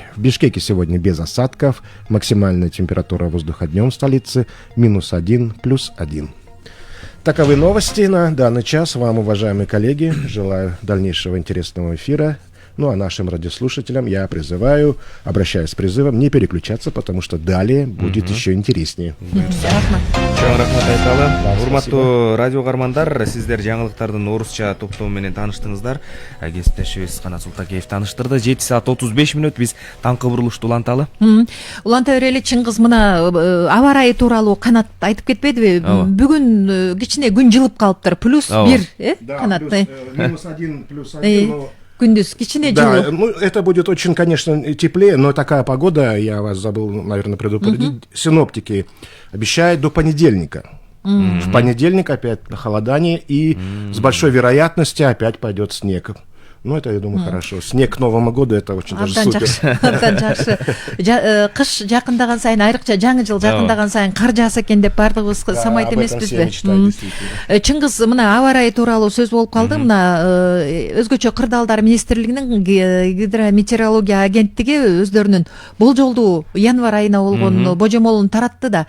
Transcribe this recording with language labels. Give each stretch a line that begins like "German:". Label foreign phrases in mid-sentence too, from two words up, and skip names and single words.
Russian: В Бишкеке сегодня без осадков. Максимальная температура воздуха днем в столице -1 +1. Таковы новости на данный час. Вам, уважаемые коллеги, желаю дальнейшего интересного эфира. Ну а нашим радиослушателям я призываю, обращаюсь с призывом, не переключаться, потому что далее будет еще интереснее.
Kyrgyz: Чоң рахмат айталы. Урматтуу радио каармандар, сиздер жаңылыктардын орусча топтому менен тааныштыңыздар. Кесиптешибиз Канат Султакеев тааныштырды. 7 саат 35 мүнөт биз таңкы бурулушту уланталы. Уланта берели, Чыңгыз, мына аба ырайы тууралуу Канат айтып кетпедиби? Бүгүн кичине күн жылып калыптыр. +1, Канат? -1 +1. Күндүз кичине Да, жылуу.
Russian: ну это будет очень, конечно, теплее, но такая погода, я вас забыл, наверное, предупредить, синоптики обещают до понедельника. В понедельник опять похолодание, и с большой вероятностью опять пойдет снег. Ну, это, я думаю, хорошо. Снег к Новому году — это очень даже супер.
Kyrgyz: Абдан жакшы. Кыш жакындаган сайын, айрыкча жаңы жыл жакындаган сайын кар жааса экен деп бардыгыбыз самайт эмеспизби? Чыңгыз, мына аба ырайы тууралуу сөз болуп калды. Мына өзгөчө кырдаалдар министрлигинин гидрометеорология агенттиги өздөрүнүн болжолдуу январь айына болгон божомолун таратты да.